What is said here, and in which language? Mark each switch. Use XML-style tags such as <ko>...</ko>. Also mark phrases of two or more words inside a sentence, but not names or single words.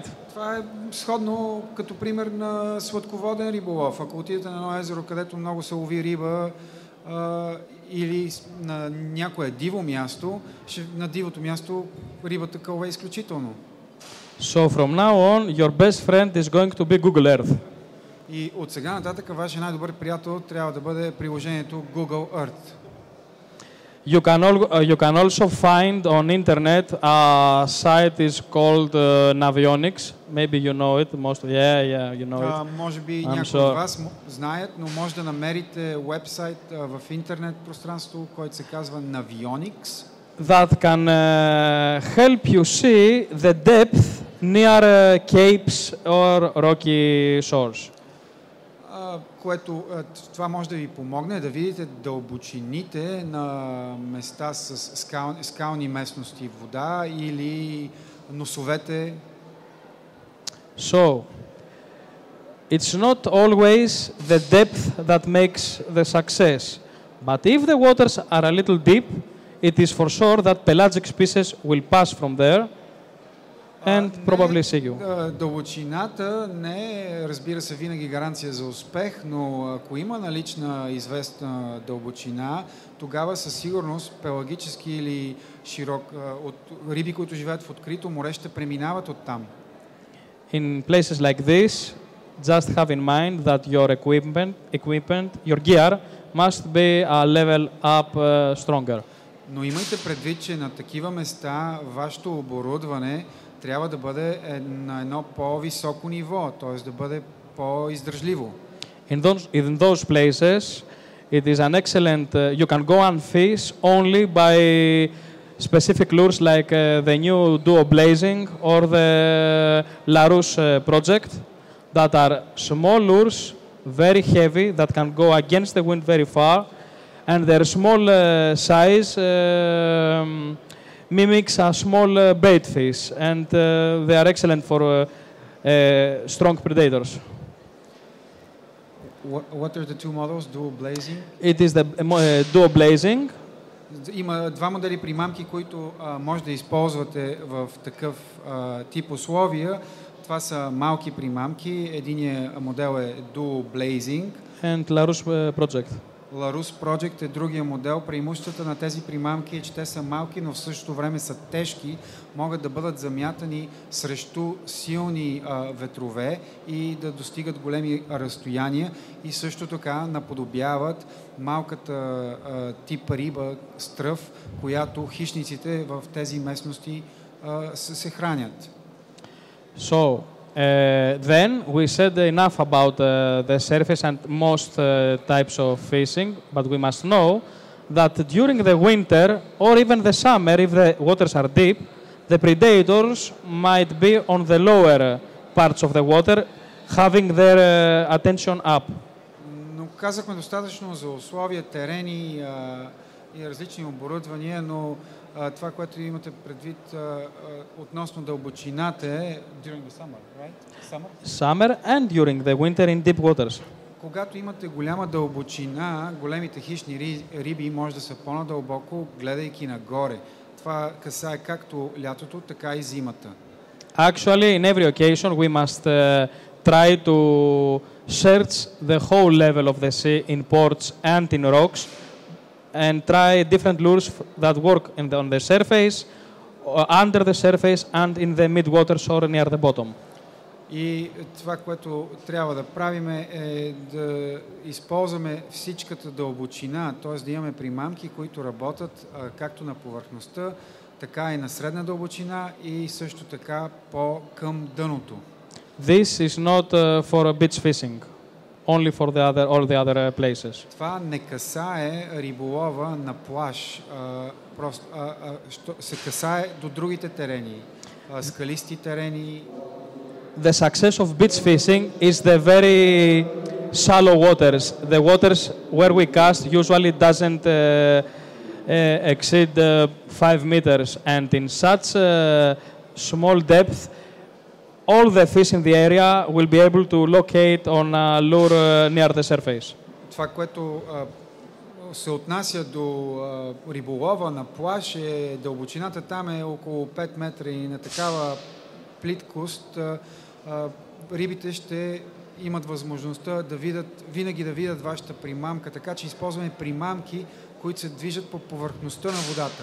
<bg>Това е сходно като пример на сладководен риболов. Ако отидете на едно езеро, където много се лови риба, или на някое диво място, на дивото място рибата кълва изключително.</bg> <en>So from now on, your best friend is going to be Google Earth.</en> <bg>И от сега нататък вашия най-добър приятел трябва да бъде приложението Google Earth.</bg> <en>You can also find on internet a site is called Navionics. Maybe you know it. You know it.</en> <bg>Може би някои от вас знаят, но може да намерите вебсайт в интернет пространство, който се казва Navionics.</bg> <en>That can help you see the depth near capes or rocky shores.</en> <bg>Което това може да ви помогне да видите дълбочините на места с скални местности, вода или носовете.</bg> <en>So, it's not always the depth that makes the success, but if the waters are a little deep, it is for sure that pelagic species will pass from there. and probably see you.</en> <bg>Дълбочината не е, разбира се, винаги гаранция за успех, но ако има налична известна дълбочина, тогава със сигурност пелагически или широк, от риби, които живеят в открито море, ще преминават оттам.</bg> <en>In places like this, just have in mind that your equipment, your gear must be a level up stronger.</en> <bg>Но имайте предвид, че на такива места вашето оборудване трябва да бъде на едно по-високо ниво, т.е. да бъде по-издържливо.</bg> <en>In those places, it is an excellent, you can go and fish only by specific lures like the new Duo Blazing or the Larousse project that are small lures, very heavy, that can go against the wind very far, and their small size mimics a small bait fish, and they are excellent for strong predators. What are the two models? Duo Blazing? It is the Duo Blazing.</en> <bg>Има два модели примамки, които може да използвате в такъв тип условия. Това са малки примамки. Единият модел е Duo Blazing.</bg> <en>And Larousse Project.</en> <bg>Larousse Project е другия модел. Преимуществата на тези примамки е, че те са малки, но в същото време са тежки. Могат да бъдат замятани срещу силни ветрове и да достигат големи разстояния и също така наподобяват малката тип риба, стръв, която хищниците в тези местности се хранят.</bg> <en>So, then we said enough about the surface and most types of fishing, but we must know that during the winter or even the summer, if the waters are deep, the predators might be on the lower parts of the water, having their attention up.</en> <bg>Но казахме достатъчно за условия, терени и различни оборудвания, но това, което имате предвид относно дълбочината е</bg> <en>during the summer, right? Summer and during the winter in deep waters.</en> <bg>Когато имате голяма дълбочина, големите хищни риби може да са по-надълбоко, гледайки нагоре. Това касае както лятото, така и зимата.</bg> <en>Actually, in every occasion, we must try to search the whole level of the sea in ports and in rocks and try different lures that work on the surface, under the surface and in the mid-waters or near the bottom.</en> <bg>И това, което трябва да правим е да използваме всичката дълбочина, т.е. да имаме примамки, които работят както на повърхността, така и на средна дълбочина и също така по-към дъното.</bg> <en>This is not for beach fishing, only for all the other places.</en> <bg>Това не касае риболова на плаж, просто се касае до другите терени, скалисти терени.</bg> <en>The success of beach fishing is the very shallow waters. The waters where we cast usually doesn't exceed 5 meters, and in such small depth, all the fish in the area will be able to locate on a lure near the surface.</en> <bg>Това, което се отнася до риболова на плаж, дълбочината там е около 5 метра и на такава плиткост рибите ще имат възможността да видят, винаги да видят вашата примамка, така че използваме примамки, които се движат по повърхността на водата.</bg>